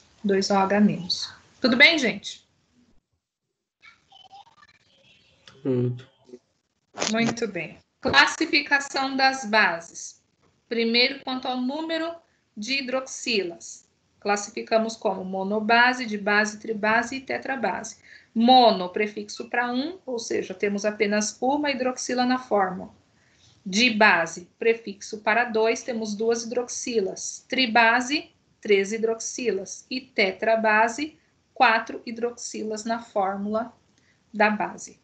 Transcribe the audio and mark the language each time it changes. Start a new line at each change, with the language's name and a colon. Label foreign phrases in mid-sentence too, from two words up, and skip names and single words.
Portuguese: 2OH menos. Tudo bem, gente? Tudo. Muito bem. Classificação das bases. Primeiro, quanto ao número de hidroxilas. Classificamos como monobase, dibase, tribase e tetrabase. Mono, prefixo para 1, ou seja, temos apenas uma hidroxila na fórmula. Dibase, prefixo para 2, temos duas hidroxilas. Tribase, 3 hidroxilas. E tetrabase, 4 hidroxilas na fórmula da base.